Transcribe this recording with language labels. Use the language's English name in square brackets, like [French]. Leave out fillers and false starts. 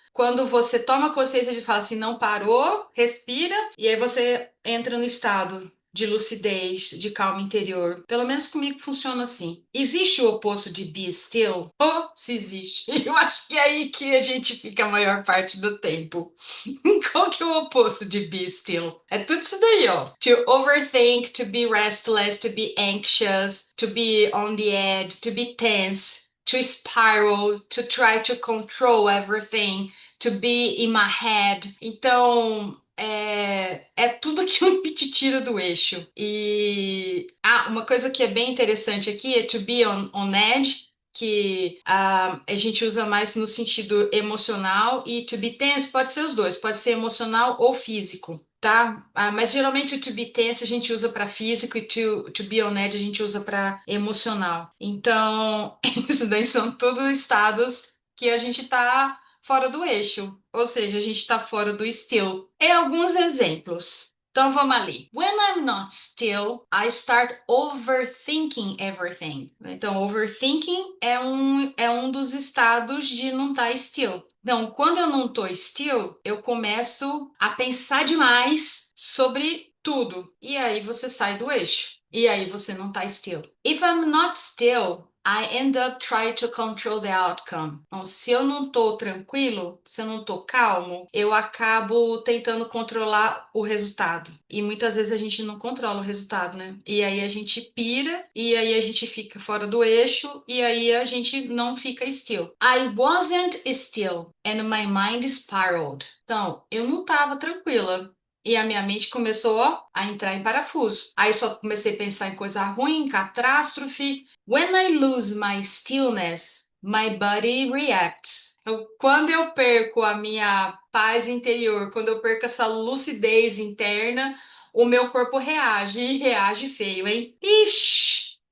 [Portuguese] Quando você toma consciência de falar assim, não parou, respira, e aí você entra no estado de lucidez, de calma interior. Pelo menos comigo funciona assim. Existe o oposto de [English] be still? [Portuguese] Oh, se existe. Eu acho que é aí que a gente fica a maior parte do tempo. Qual que é o oposto de [English] be still? [Portuguese] É tudo isso daí, ó. [English] To overthink, to be restless, to be anxious, to be on the edge, to be tense, to spiral, to try to control everything, to be in my head. [Portuguese] Então, é tudo aquilo que te tira do eixo. E uma coisa que é bem interessante aqui é [English] to be on edge, [Portuguese] que a gente usa mais no sentido emocional, e [English] to be tense [Portuguese] pode ser os dois, pode ser emocional ou físico. Tá? Mas geralmente o [English] to be tense [Portuguese] a gente usa para físico e [English] to be on edge [Portuguese] a gente usa para emocional. Então, isso daí são todos estados que a gente tá fora do eixo, ou seja, a gente está fora do still. E alguns exemplos. Então vamos ali. [English] When I'm not still, I start overthinking everything. [Portuguese] Então, overthinking é um dos estados de não estar still. Então, quando eu não estou still, eu começo a pensar demais sobre tudo. E aí você sai do eixo. E aí você não está still. [English] If I'm not still, I end up trying to control the outcome. [Portuguese] Então, se eu não tô tranquilo, se eu não tô calmo, eu acabo tentando controlar o resultado. E muitas vezes a gente não controla o resultado, né? E aí a gente pira, e aí a gente fica fora do eixo, e aí a gente não fica still. [English] I wasn't still, and my mind spiraled. [Portuguese] Então, eu não tava tranquila. E a minha mente começou, ó, a entrar em parafuso. Aí só comecei a pensar em coisa ruim, catástrofe. [English] When I lose my stillness, my body reacts. [Portuguese] Então, quando eu perco a minha paz interior, quando eu perco essa lucidez interna, o meu corpo reage e reage feio, hein? Ixi!